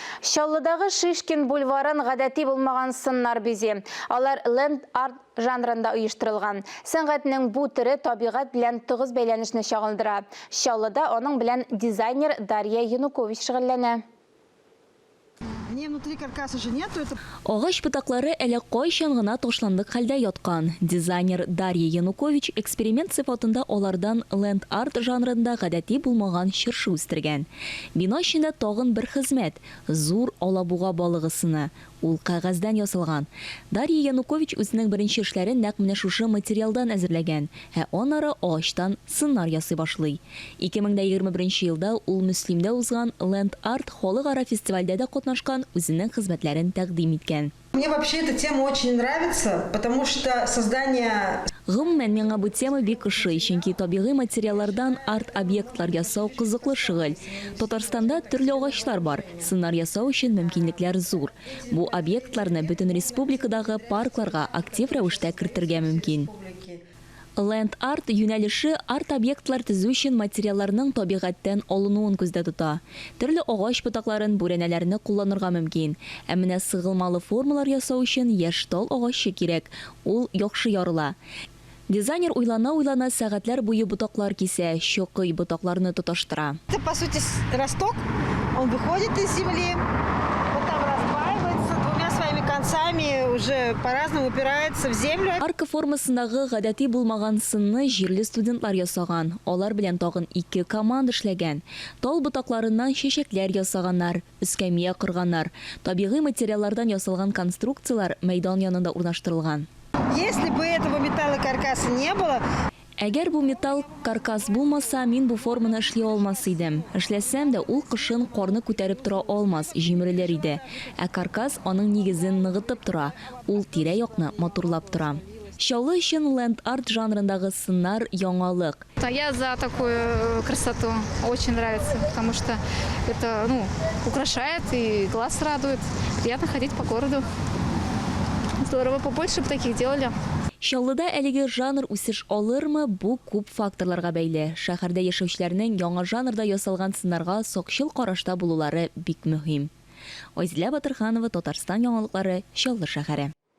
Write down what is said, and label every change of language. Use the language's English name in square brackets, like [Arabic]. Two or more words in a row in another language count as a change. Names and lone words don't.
[Tatar] Шаллыдағы Шишкин бульварын гадәти булмаган сыннар бизи. Алар ленд-арт жанрында оештырылган. Сәнгатьнең бу төре табигать белән тыгыз бәйләнешне чагылдыра. Шаллыда аның белән дизайнер Дарья Янукович шөгыльләнә. [Russian] Внутри каркаса же нету. [Tatar] Агач ботаклары әле кайчан гына ташландык хәлдә яткан. Дизайнер Дарья Янукович эксперимент сыйфатында алардан ленд-арт жанрында гадәти булмаган чыршы үстергән. Бина эчендә тагын бер хезмәт – зур алабуга балыгысыны. Ул кагаздан ясалган. Дарья Янукович үзенең беренче эшләрен нәкъ менә шушы материалдан әзерләгән. Аннары агачтан сыннар ясый башлый. 2021 елда ул Мөслимдә узган ленд-арт халыкара фестивальдә дә катнашкан, үзенең хезмәтләрен тәкъдим иткән. [Russian] Мне вообще эта тема очень нравится, потому что создание... [Tatar] Гомумән миңа бу тема бик ошый, чөнки табигый материаллардан арт-объектлар ясау кызыклы шөгыль. Татарстанда төрле агачлар бар, сыннар ясау өчен мөмкинлекләр зур. Бу объектларны бөтен республикадагы паркларга актив рәвештә кертергә мөмкин. Ленд-арт юнәлеше арт-объектлар төзү өчен материалларның табигатьтән алынуын күздә тота. Төрле агач ботакларын, бүрәнәләрне кулланырга мөмкин. Ә менә сыгылмалы формалар ясау өчен яшь тал агачы кирәк. Ул яхшы ярыла. Дизайнер уйлана сәгатьләр буе ботаклар кисә, чокый ботакларны тоташтыра. [Russian] Это, по сути, росток. Он выходит из земли, вот там раздваивается двумя своими концами, уже по-разному упирается в землю. [Tatar] Арка формасындагы гадәти булмаган сынны җирле студентлар ясаган. Алар белән тагын 2 команда эшләгән. Тал ботакларыннан чәчәкләр ясаганнар, эскәмия кырганнар. Табигый материаллардан ясалган конструкциялар мәйдан янында урнаштырылган. Если бы этого металлокаркаса не было... Әгәр бу металл каркас булмаса, мин бу форманы эшли алмас идем. Эшләсәм дә ул кышын карны күтәреп тора алмас, җимерелер иде. Ә каркас аның нигезен ныгытып тора, ул тирә-якны матурлап тора. Шаллы өчен ленд-арт жанрындагы сыннар яңалык. [Russian] Я за такую красоту. Очень нравится, потому что это украшает и глаз радует. Приятно ходить по городу. Здорово, побольше бы таких делали. [Tatar] Шаллыда әлеге жанр үсеш алырмы, бу күп факторларга бәйле. Шәһәрдә яшәүчеләрнең яңа жанрда ясалган сыннарга сакчыл карашта булулары бик мөһим. Айзилә Батырханова, Татарстан яңалыклары, Шаллы шәһәре.